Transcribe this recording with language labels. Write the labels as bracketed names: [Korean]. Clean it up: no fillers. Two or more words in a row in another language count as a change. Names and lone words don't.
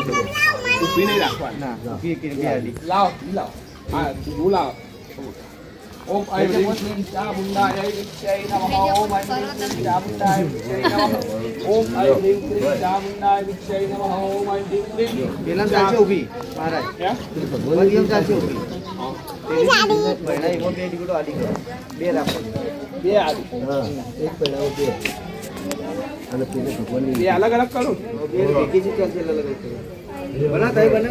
[Gujarati] ઊભી નહીં રાખવાની. લાવ લાવ હા તું લાવ [Sanskrit] ओम ऐं ह्रीं क्लीं चामुण्डायै विद्महे नमः ओम ऐं ह्रीं क्लीं चामुण्डायै विद्महे नमः ओम ऐं ह्रीं क्लीं चामुण्डायै विद्महे नमः ओम ऐं ह्रीं क्लीं [Gujarati] પેલા ચાલશે ઊભી મહારાજ [Hindi] क्या [Gujarati] ભગવાન એમ ચાલશે ઊભી પહેલા એમાં બે ટીકડો આડી કરો બે રાખો બે આદિ હા એક પહેલા બે અને પેલે ભગવાનની બે અલગ અલગ કરું બે ભેગી છે ચાલશે અલગ અલગ બના થાય બના